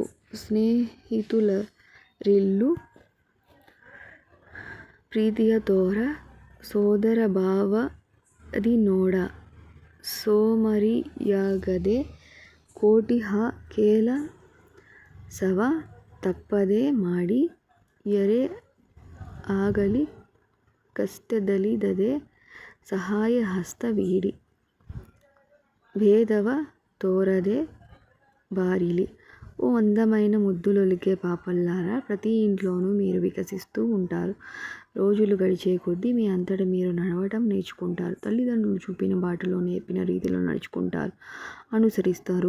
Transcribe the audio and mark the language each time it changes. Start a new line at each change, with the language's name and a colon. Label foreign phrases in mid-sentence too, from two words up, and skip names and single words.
Kannada: ಸ್ನೇಹಿತರೆಲ್ಲೂ ಪ್ರೀತಿಯ ತೋರ, ಸೋದರ ಭಾವದಿ ನೋಡ. ಸೋಮರಿಯಾಗದೆ ಕೋಟಿ ಕೆಲಸವ ತಪ್ಪದೆ ಮಾಡಿ. ಯಾರೇ ಆಗಲಿ ಕಷ್ಟದಲ್ಲಿದ್ದರೆ ಸಹಾಯ ಹಸ್ತ వీడి. ಭೇದವ ತೋರದೆ ಬಾರಿಲಿ.
Telugu: ఓ అందమైన ముద్దులొలికే పాపల్లారా, ప్రతి ఇంట్లోనూ మీరు వికసిస్తూ ఉంటారు. రోజులు గడిచే కొద్దీ మీ అంతట మీరు నడవటం నేర్చుకుంటారు. తల్లిదండ్రులు చూపిన బాటలో, నేర్పిన రీతిలో నడుచుకుంటారు, అనుసరిస్తారు.